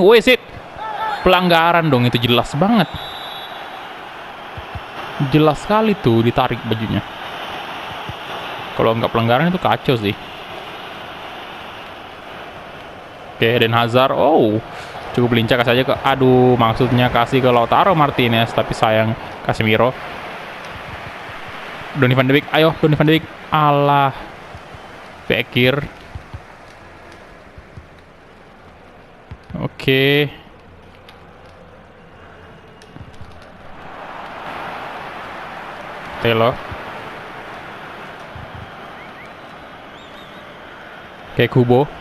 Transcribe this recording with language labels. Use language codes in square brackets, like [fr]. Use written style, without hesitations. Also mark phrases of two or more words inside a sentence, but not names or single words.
[id] Wih, pelanggaran dong, itu jelas banget. Jelas sekali tuh ditarik bajunya. Kalau nggak pelanggaran itu kacau sih. Oke, Eden Hazard. Oh, cukup lincah, kasih aja ke. Aduh, maksudnya kasih ke Lautaro Martinez, tapi sayang Casemiro. Donny van de Beek, ayo Donny van de Beek. Alah, Fekir. Oke. Telo. Kayak Kubo.